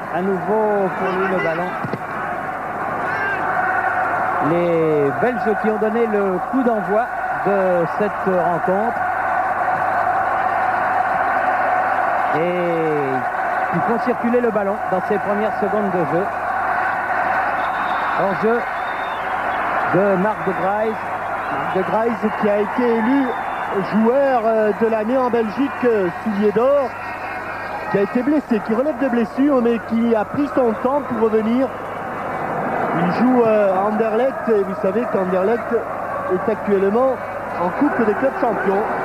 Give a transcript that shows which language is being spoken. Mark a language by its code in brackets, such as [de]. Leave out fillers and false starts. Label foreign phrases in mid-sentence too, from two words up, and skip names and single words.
[fr] À nouveau pour lui le ballon. Les Belges qui ont donné le coup d'envoi de cette rencontre. Et qui font circuler le ballon dans ses premières secondes de jeu. En jeu de Marc de Grijs. Marc de Grijs qui a été élu joueur de l'année en Belgique, soulier d'or, qui a été blessé, qui relève de blessure, mais qui a pris son temps pour revenir. Il joue à Anderlecht, et vous savez qu'Anderlecht est actuellement en Coupe des clubs champions.